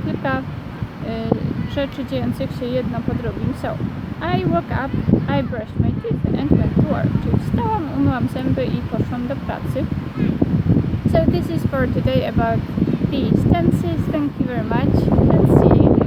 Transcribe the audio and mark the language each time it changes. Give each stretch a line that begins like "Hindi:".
Polish: Kilka rzeczy dziejących się jedno po drugim.
English: So, I woke up, I brushed my teeth and went to work.
Polish: Czyli wstałam, umyłam zęby i poszłam do pracy.
English: So this is for today about these tenses. Thank you very much and see you.